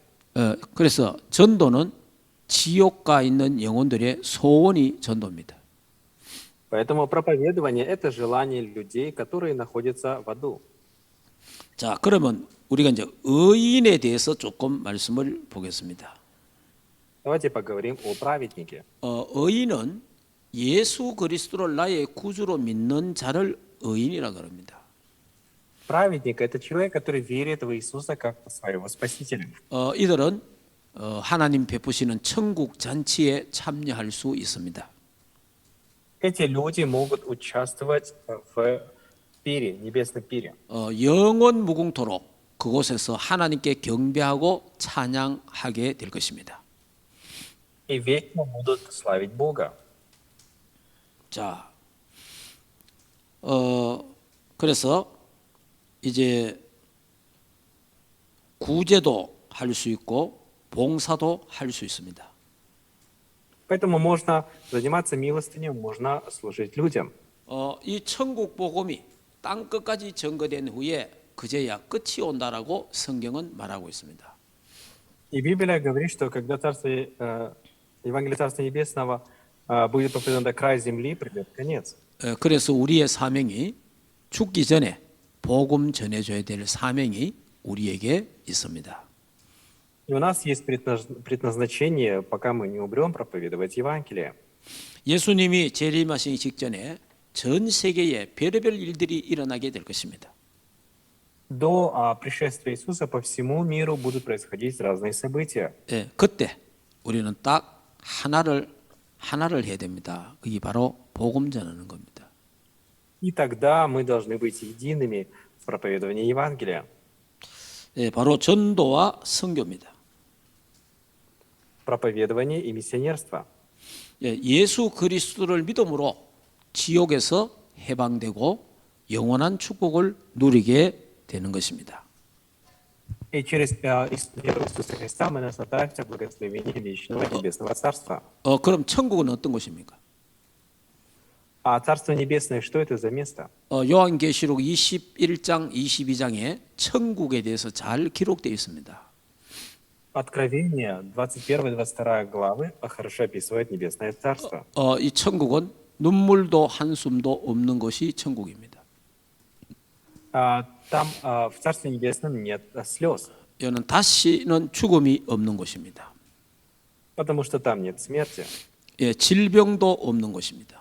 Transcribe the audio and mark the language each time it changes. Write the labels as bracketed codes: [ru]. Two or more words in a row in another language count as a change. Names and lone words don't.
[ko] 그래서 전도는 지옥 가 있는 영혼들의 소원이 전도입니다. [ru] Поэтому проповедование — это желание людей, которые находятся в аду. [ko] 자, 그러면 우리가 이제 의인에 대해서 조금 말씀을 보겠습니다. [ru] Давайте поговорим о праведнике. [ko] 의인은 예수 그리스도를 나의 구주로 믿는 자를 의인이라 그럽니다. [ru] Праведник — это человек, который верит в Иисуса как своего Спасителя. [ko] 이들은 하나님 베푸시는 천국 잔치에 참여할 수 있습니다. [ru] Эти люди могут участвовать в пире, небесном пире. [ko] 영원 무궁토록 그곳에서 하나님께 경배하고 찬양하게 될 것입니다. [ru] И вечно будут славить Бога. [ko] 자, 그래서 이제 구제도 할 수 있고 봉사도 할 수 있습니다. [ru] Поэтому можно заниматься милостыней, можно служить людям. [ko] 이 천국 복음이 땅 끝까지 전거된 후에 그제야 끝이 온다라고 성경은 말하고 있습니다. [ru] И Библия говорит, что когда Евангелие Царства Небесного будет проповедано до края земли, придет конец. [ko] 그래서 우리의 사명이 죽기 전에 복음 전해줘야 될 사명이 우리에게 있습니다. [ru] И у нас есть предназначение, пока мы не умрем, проповедовать Евангелие. [ko] 예수님이 재림하시기 직전에 전 세계에 별의별 일들이 일어나게 될 것입니다. [ru] До пришествия Иисуса по всему миру будут происходить разные события. [ko] 예, 그때 우리는 딱 하나를 해야 됩니다. 그게 바로 복음 전하는 겁니다. [ru] И тогда мы должны быть едиными в проповедовании Евангелия. [ko] 예, 바로 전도와 선교입니다. [ru] Проповедование и миссионерство. [ko] 예, 예수 그리스도를 믿음으로 지옥에서 해방되고 영원한 축복을 누리게 되는 것입니다. [ru] И через веру Иисуса Христа мы наслаждаемся благословением вечного небесного Царства. [ko] 그럼 천국은 어떤 곳입니까? [ru] А Царство Небесное, что это за место? [ko] 요한계시록 21장, 22장에 천국에 대해서 잘 기록되어 있습니다. [ru] Откровение 21-22 главы хорошо описывает Небесное Царство. [ko] 이 천국은 눈물도 한숨도 없는 것이 천국입니다. [ru] Там в Царстве Небесном нет слез, [ko] 이는 다시는 죽음이 없는 곳입니다. [ru] потому что там нет смерти, [ko] 예, 질병도 없는 곳입니다.